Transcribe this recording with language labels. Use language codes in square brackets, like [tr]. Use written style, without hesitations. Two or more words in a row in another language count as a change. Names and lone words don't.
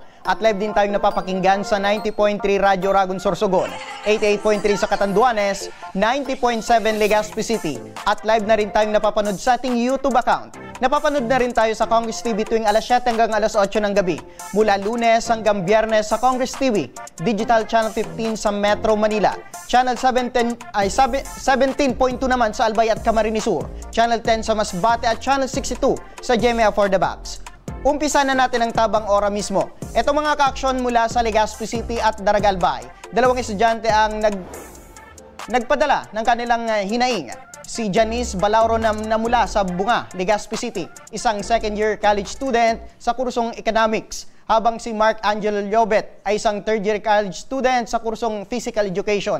[tl] At live din tayong napapakinggan sa 90.3 Radyo Ragon Sorsogon, 88.3 sa Catanduanes, 90.7 Legazpi City. At live na rin tayong napapanood sa ating YouTube account. Napapanood na rin tayo sa Congress TV tuwing alas 7 hanggang alas 8 ng gabi. Mula Lunes hanggang Biyernes sa Congress TV, Digital Channel 15 sa Metro Manila, Channel 17.2 naman sa Albay at Camarines Sur, Channel 10 sa Masbate at Channel 62 sa GMA for the Box. Umpisa na natin ang tabang ora mismo. Ito mga kaaksyon mula sa Legazpi City at Daragalbay. Dalawang estudyante ang nagpadala ng kanilang hinaing. Si Janice Balauro na mula sa Bunga, Legazpi City, isang [en] second-year college student [tl] sa kursong Economics, habang si Mark Angelo Llobet ay isang [en] third-year college student [tl] sa kursong [en] Physical Education.